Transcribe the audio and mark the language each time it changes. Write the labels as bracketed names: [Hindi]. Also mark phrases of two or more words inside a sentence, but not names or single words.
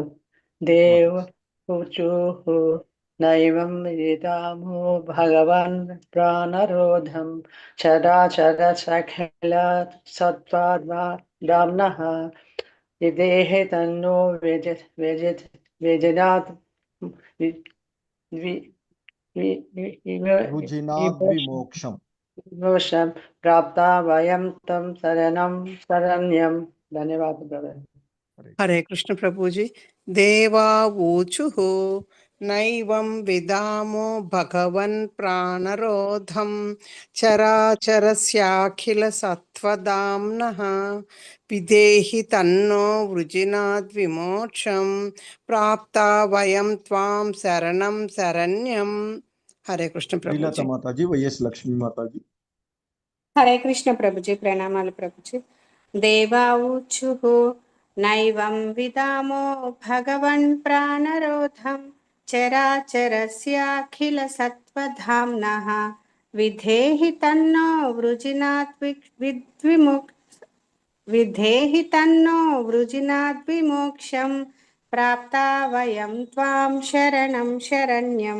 [Sanskrit] దేవ ఊచుః నైవం విదామో భగవన్ ప్రాణరోధం చరాచరసఖిల సత్వదామ్నః విదేహి తన్నో విజినాత్ వృజినాద్విమోక్షం विमोक्षं प्राप्ता वयं तं शरणं शरण्यं। [Hindi] धन्यवाद ब्रदर। हरे कृष्ण प्रभुजी। [Sanskrit] देवावूचुः नैवं विदामो भगवन् प्राणरोधं चराचरस्याखिल सत्त्वदाम्नः विदेहि तन्नो वृजिनाद् विमोक्षं प्राप्ता वयं त्वां शरणं शरण्यं। [Hindi] हरे कृष्ण శ్రీలత प्रभुजी। [Telugu] మాతాజీ, వైఎస్ లక్ష్మీ మాతాజీ. హరే కృష్ణ ప్రభుజీ, ప్రణామాలు ప్రభుజీ. [Sanskrit] దేవాఊచుః నైవం విదామో భగవన్ ప్రాణరోధం చరాచరస్యాఖిల సత్వధామ్నః విధేహి తన్నో వృజినాద్విమోక్షం ప్రాప్తా వయం త్వాం శరణం శరణ్యం.